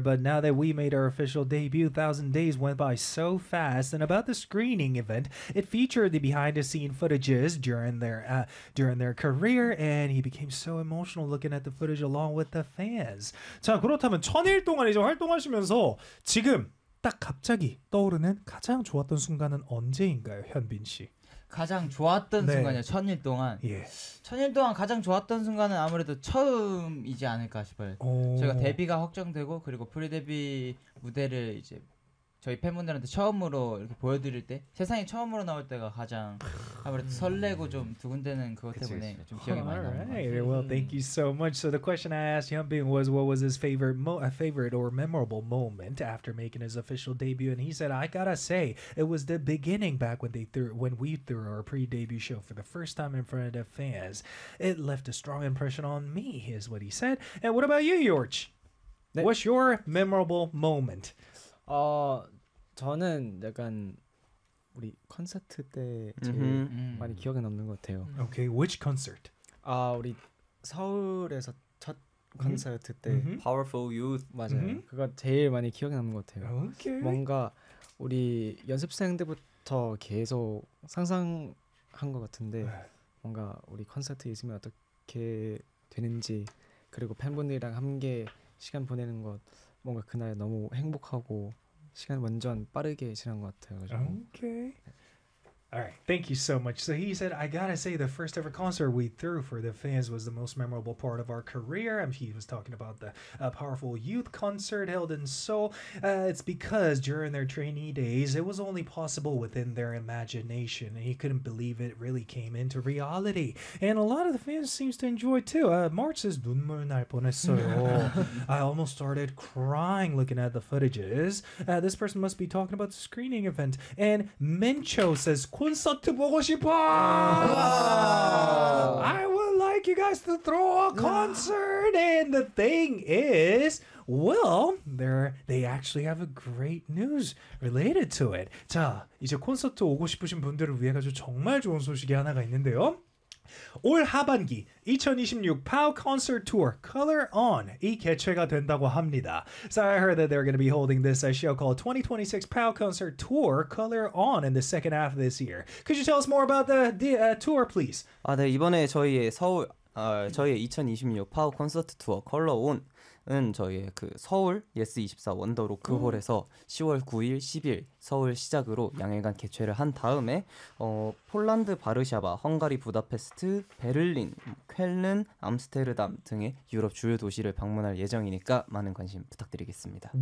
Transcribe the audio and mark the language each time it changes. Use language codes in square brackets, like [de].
[en] But now that we made our official debut, 1,000 days went by so fast. And about the screening event, it featured the behind-the-scenes footages during their career. And he became so emotional looking at the footage along with the fans. [ko] 자, 그렇다면 천일 동안 이제 활동하시면서 지금 딱 갑자기 떠오르는 가장 좋았던 순간은 언제인가요, 현빈 씨? 가장 좋았던 네. 순간이요. 천일 동안. 예. 천일 동안 가장 좋았던 순간은 아무래도 처음이지 않을까 싶어요. 저희가 데뷔가 확정되고 그리고 프리데뷔 무대를 이제 저희 팬분들한테 처음으로 이렇게 보여드릴 때 세상에 처음으로 나올 때가 가장 아무래도 설레고 좀 두근대는 그것 때문에 그치. 좀 기억이 많이 나는 것 같아요. [en] Well, thank you so much. So the question I asked Hyunbin was what was his favorite or memorable moment after making his official debut, and he said, I gotta say, it was the beginning back when we threw our pre-debut show for the first time in front of fans. It left a strong impression on me, is what he said. And what about you, Yorch? What's your memorable moment? [ko] 저는 약간 우리 콘서트 때 제일 mm-hmm. 많이 기억에 남는 것 같아요. [en] Okay, which concert? [ko] 아, 우리 서울에서 첫 콘서트 mm-hmm. 때 mm-hmm. [en] Powerful Youth [ko] 맞아요. Mm-hmm. 그거 제일 많이 기억에 남는 것 같아요. [en] Okay. [ko] 뭔가 우리 연습생 때부터 계속 상상한 것 같은데 뭔가 우리 콘서트 있으면 어떻게 되는지 그리고 팬분들이랑 함께 시간 보내는 것 뭔가 그날 너무 행복하고 시간 완전 빠르게 지난 것 같아요. 그래서. Okay. [en] Alright, thank you so much. So he said, I gotta say the first ever concert we threw for the fans was the most memorable part of our career. And he was talking about the Powerful Youth concert held in Seoul. It's because during their trainee days, it was only possible within their imagination. And he couldn't believe it really came into reality. And a lot of the fans seems to enjoy it too. March says, 눈물 날 뻔했어요. I almost started crying looking at the footages. This person must be talking about the screening event. And Mencho says, 콘서트 보고 싶어! I would like you guys to throw a concert! And the thing is, well, they actually have a great news related to it. [ko] 자, 이제 콘서트 오고 싶으신 분들을 위해 가지고 정말 좋은 소식이 하나가 있는데요. 올 하반기 2026 POW Concert Tour Color On 이 개최가 된다고 합니다. [en] So I heard that they're going to be holding this show called 2026 POW Concert Tour Color On in the second half of this year. Could you tell us more about the tour, please? [ko] 아, 네, 이번에 저희의 서울 저희의 2026 POW Concert Tour Color On은 저희의 그 서울 Yes24 원더로크홀에서 10월 9일, 10일 서울 시작으로 양일간 개최를 한 다음에 폴란드, 바르샤바, 헝가리, 부다페스트, 베를린, 쾰른, 암스테르담 등의 유럽 주요 도시를 방문할 예정이니까 많은 관심 부탁드리겠습니다.